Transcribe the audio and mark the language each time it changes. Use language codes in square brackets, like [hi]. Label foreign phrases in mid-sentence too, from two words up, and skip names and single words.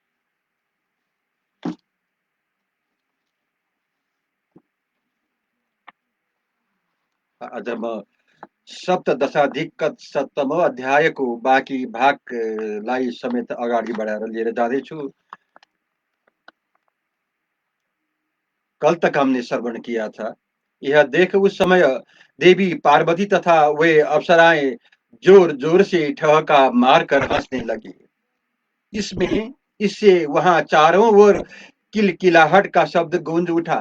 [ne] आज म सप्तदशाधिक सप्तमौं अध्यायको बाँकी भागलाई समेत अगाडि बढाएर लिएर जाँदैछु। [hi] कल तक हमने श्रवण किया था, यह देख उस समय देवी पार्वती तथा वे अप्सराएं जोर जोर से ठहाका मारकर हंसने लगी। इससे वहां चारों ओर किलकिलाहट का शब्द गूंज उठा।